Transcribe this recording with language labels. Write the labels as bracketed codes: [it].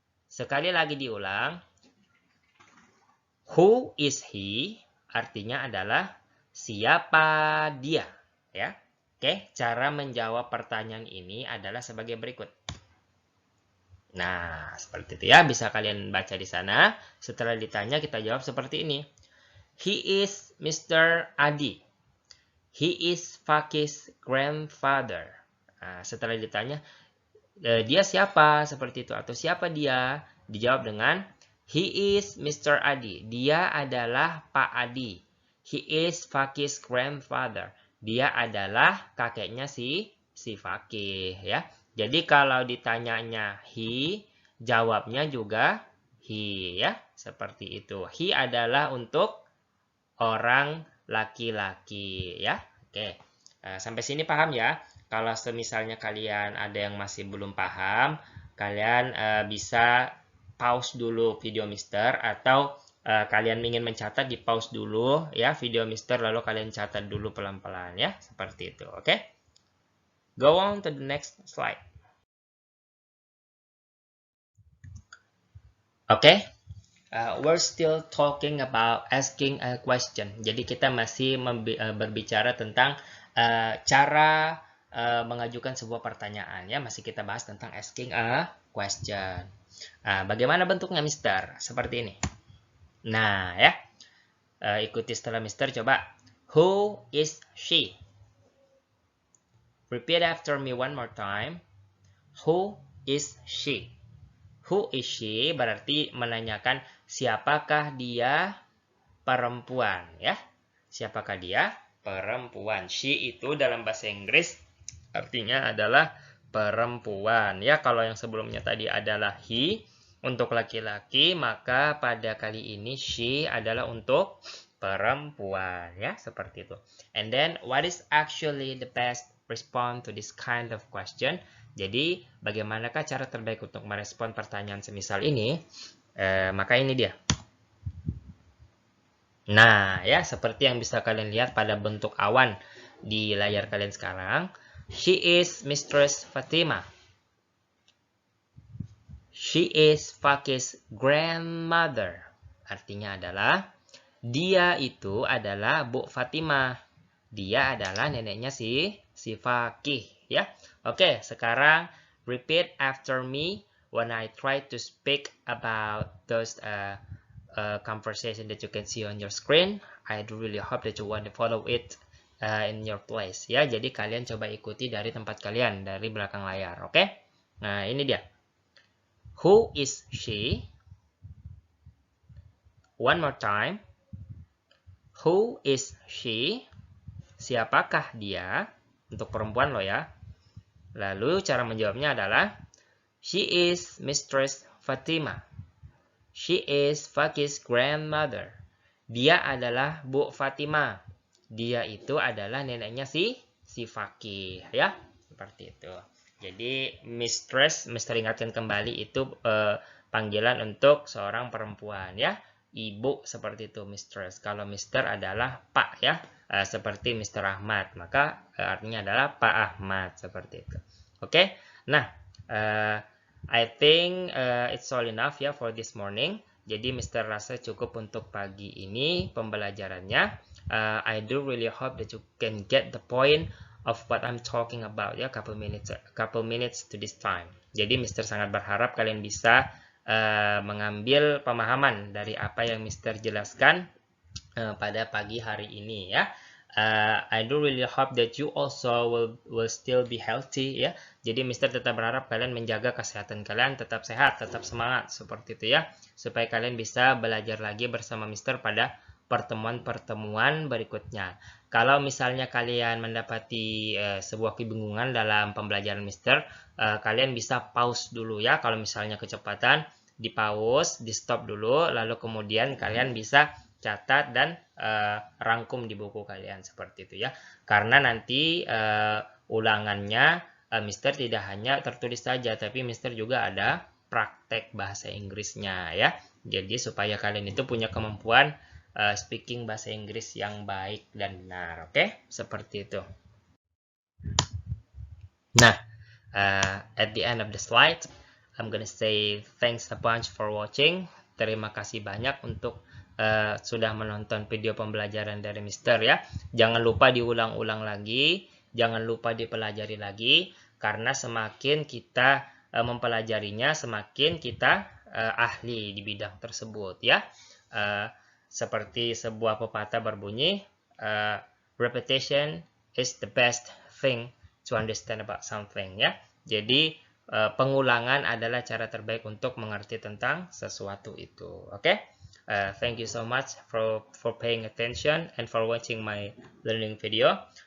[id] Sekali lagi diulang. [en] Who is he [id] artinya adalah siapa dia, ya. Oke, cara menjawab pertanyaan ini adalah sebagai berikut. Nah, seperti itu ya, bisa kalian baca di sana. Setelah ditanya kita jawab seperti ini. [en] He is Mr. Adi. He is Fakih's grandfather. [id] Nah, setelah ditanya dia siapa seperti itu atau siapa dia, dijawab dengan [en] he is Mr. Adi. [id] Dia adalah Pak Adi. [en] He is Fakih's grandfather. [id] Dia adalah kakeknya si si faqih ya. Jadi kalau ditanyanya he, jawabnya juga he ya, seperti itu. He adalah untuk orang laki-laki ya. Oke. Sampai sini paham ya? Kalau misalnya kalian ada yang masih belum paham, kalian bisa pause dulu video Mister, atau kalian ingin mencatat, di pause dulu ya video Mister, lalu kalian catat dulu pelan-pelan ya, seperti itu. Oke? [en] Go on to the next slide. Oke? We're still talking about asking a question. [id] Jadi kita masih berbicara tentang cara mengajukan sebuah pertanyaan ya. Masih kita bahas tentang [en] asking a question. [id] Bagaimana bentuknya Mister? Seperti ini. Nah ya, ikuti setelah Mister coba. [en] Who is she? Repeat after me one more time. Who is she? Who is she [id] berarti menanyakan siapakah dia, perempuan ya. Siapakah dia? Perempuan. She itu dalam bahasa Inggris artinya adalah perempuan ya. Kalau yang sebelumnya tadi adalah he untuk laki-laki, maka pada kali ini she adalah untuk perempuan ya, seperti itu. [en] And then what is actually the best response to this kind of question? [id] Jadi bagaimanakah cara terbaik untuk merespon pertanyaan semisal ini? Maka ini dia. Nah ya, seperti yang bisa kalian lihat pada bentuk awan di layar kalian sekarang. [en] She is Mistress Fatima. She is Faqih's grandmother. [id] Artinya adalah dia itu adalah Bu Fatimah. Dia adalah neneknya si Faqih ya. [en] Oke, sekarang repeat after me when I try to speak about those conversation that you can see on your screen. I do really hope that you want to follow it in your place ya. [id] Jadi kalian coba ikuti dari tempat kalian, dari belakang layar. Oke? Nah, ini dia. [en] Who is she? One more time. Who is she? [id] Siapakah dia? Untuk perempuan loh ya. Lalu cara menjawabnya adalah [en] she is Mistress Fatima. [id] She is Faqih's grandmother. Dia adalah Bu Fatimah. Dia itu adalah neneknya si Faqih ya. Seperti itu. Jadi Mistress, Mister ingatkan kembali, itu panggilan untuk seorang perempuan ya. Ibu seperti itu Mistress. Kalau Mister adalah Pak ya. Seperti Mr. Ahmad, maka artinya adalah Pak Ahmad, seperti itu. [en] Oke, nah I think it's all enough ya for this morning. [id] Jadi Mr. rasa cukup untuk pagi ini pembelajarannya. [en] I do really hope that you can get the point of what I'm talking about ya, couple minutes to this time. [id] Jadi Mr. sangat berharap kalian bisa mengambil pemahaman dari apa yang Mr. jelaskan pada pagi hari ini ya. [en] I do really hope that you also will still be healthy ya. [id] Jadi Mister tetap berharap kalian menjaga kesehatan kalian, tetap sehat, tetap semangat, seperti itu ya, supaya kalian bisa belajar lagi bersama Mister pada pertemuan-pertemuan berikutnya. Kalau misalnya kalian mendapati sebuah kebingungan dalam pembelajaran Mister, kalian bisa pause dulu ya. Kalau misalnya kecepatan, di pause, di stop dulu, lalu kemudian kalian bisa catat dan rangkum di buku kalian, seperti itu ya. Karena nanti ulangannya Mister tidak hanya tertulis saja, tapi Mister juga ada praktek bahasa Inggrisnya ya. Jadi supaya kalian itu punya kemampuan speaking bahasa Inggris yang baik dan benar. Oke? Seperti itu. [en] Nah, at the end of the slide, I'm gonna say thanks a bunch for watching. [id] Terima kasih banyak untuk sudah menonton video pembelajaran dari Mister ya. Jangan lupa diulang-ulang lagi, jangan lupa dipelajari lagi, karena semakin kita mempelajarinya, semakin kita ahli di bidang tersebut ya. Seperti sebuah pepatah berbunyi, [en] repetition is the best thing to understand about something ya. [id] Jadi pengulangan adalah cara terbaik untuk mengerti tentang sesuatu itu. Oke? [en] Thank you so much for paying attention and for watching my learning video.